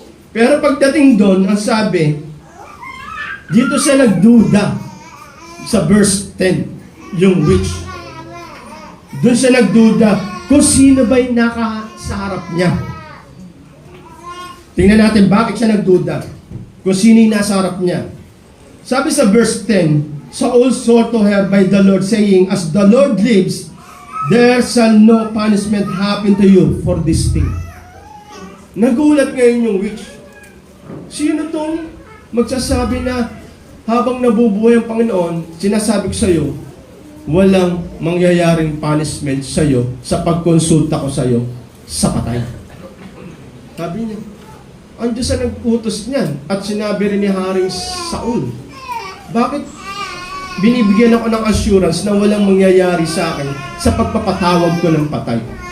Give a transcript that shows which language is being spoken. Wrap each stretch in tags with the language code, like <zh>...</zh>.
<tl>Pero pagdating doon, ang sabi, dito siya nagduda sa verse 10, yung witch. Doon siya nagduda kung sino ba yung sa harap niya. Tingnan natin bakit siya nagduda. Kung sino yung nasa harap niya. Sabi sa verse 10,</tl> <en>Saul swore to her by the Lord, saying, as the Lord lives, there shall no punishment happen to you for this thing.</en> <tl>Nagulat ngayon yung witch. Sino tong magsasabi na habang nabubuhay ang Panginoon, sinasabi ko sa iyo, walang mangyayaring punishment sa iyo sa pagkonsulta ko sa iyo sa patay. Sabi niya, ang Diyos ang nag-utos niyan at sinabi rin ni Haring Saul, bakit binibigyan ako ng assurance na walang mangyayari sa akin sa pagpapatawag ko ng patay?</tl>